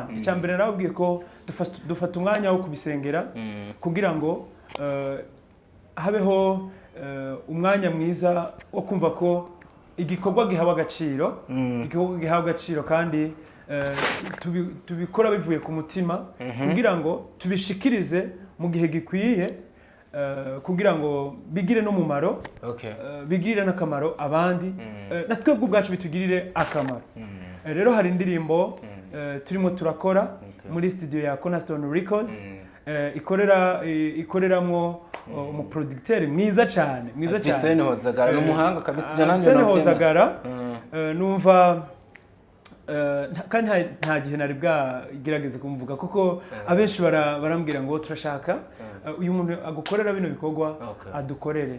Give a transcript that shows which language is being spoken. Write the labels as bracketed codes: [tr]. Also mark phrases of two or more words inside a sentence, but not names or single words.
[rw] Icyambere narabwiye ko dufata umwanya wo kubisengera kugira ngo habeho umwanya mwiza wo kumva ko igikorwa gihawe agaciro, kandi tubikora bivuye ku mutima, kugira ngo tubishikirize mu gihe gikwiye, kugira ngo bigire n'umumaro Okay. bigirire n'akamaro abandi na twebwe ubwacu bitugirire akamaro. Rero hari indirimbo turimo turakora muri studio ya Cornerstone Records ikoreramwo umuproducteur mwiza cyane Arsene Hozagara n'umuhanga kabisa Arsene Hozagara numva kandi nta gihe nari bwagerageze kumvuga kuko abenshi barambwira ngo turashaka uyu muntu agukorera bino bikorwa adukorere.